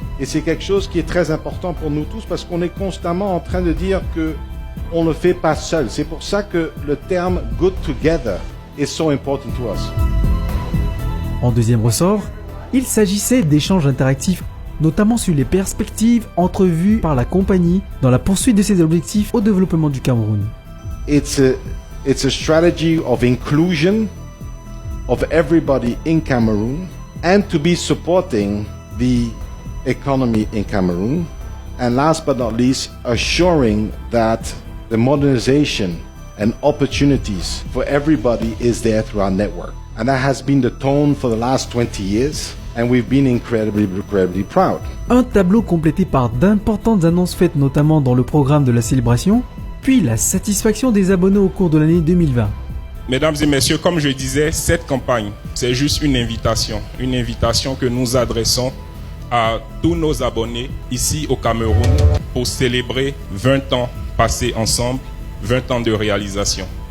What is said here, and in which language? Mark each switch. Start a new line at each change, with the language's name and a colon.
French: Et c'est quelque chose qui est très important pour nous tous parce qu'on est constamment en train de dire que on ne fait pas seul. C'est pour ça que le terme
English: « good together » is so important to us.
French: En deuxième ressort, il s'agissait d'échanges interactifs, notamment sur les perspectives entrevues par la compagnie dans la poursuite de ses objectifs au développement du Cameroun.
English: It's a strategy of inclusion of everybody in Cameroon and to be supporting the economy in Cameroon. And last but not least, assuring that the modernization and opportunities for everybody is there through our network. And that has been the tone for the last 20 years. And we've been incredibly proud.
French: Un tableau complété par d'importantes annonces faites notamment dans le programme de la célébration, puis la satisfaction des abonnés au cours de l'année 2020. Mesdames et messieurs, comme je disais, cette campagne, c'est juste une invitation que nous adressons à tous nos abonnés ici au Cameroun pour célébrer 20 ans passés ensemble, 20 ans de réalisation.